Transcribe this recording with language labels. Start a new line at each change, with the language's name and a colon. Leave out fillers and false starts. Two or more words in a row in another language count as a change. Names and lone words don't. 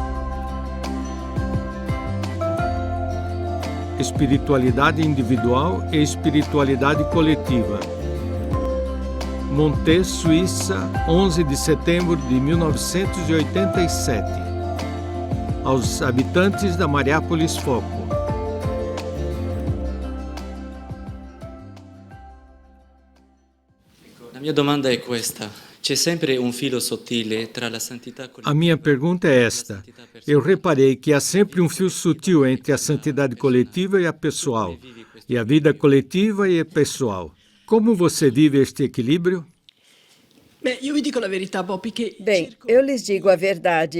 Portuguese: Espiritualidade individual e espiritualidade coletiva. Montes, Suíça, 11 de setembro de 1987. Aos habitantes da Mariápolis Foco.
Italian: La mia domanda è questa. C'è sempre un filo sottile tra la santità collettiva.
Portuguese: A minha pergunta é esta. Eu reparei que há sempre um fio sutil entre a santidade coletiva e a pessoal, e a vida coletiva e a pessoal. Como você vive este equilíbrio? Bem, eu lhes digo a verdade.